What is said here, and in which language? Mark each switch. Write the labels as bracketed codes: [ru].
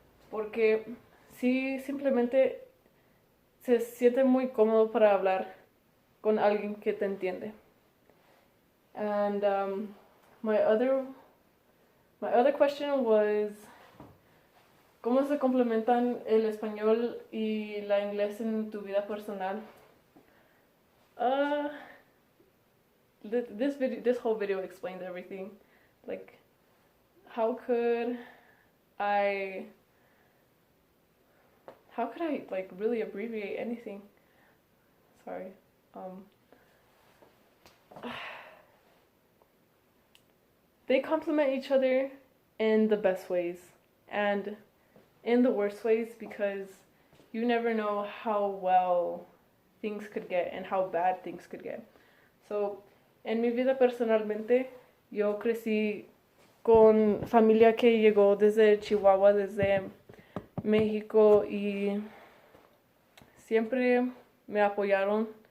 [es] Porque sí, simplemente se siente muy cómodo para hablar con alguien que te entiende. [en] And my other question was, [es] ¿cómo se complementan el español y la inglés en tu vida personal? [en] This whole video explained everything. Like, how could I like really abbreviate anything? Sorry. They complement each other in the best ways and in the worst ways, because you never know how well things could get and how bad things could get. [es] So, en mi vida personalmente, yo crecí con familia que llegó desde Chihuahua, desde México, y siempre me apoyaron.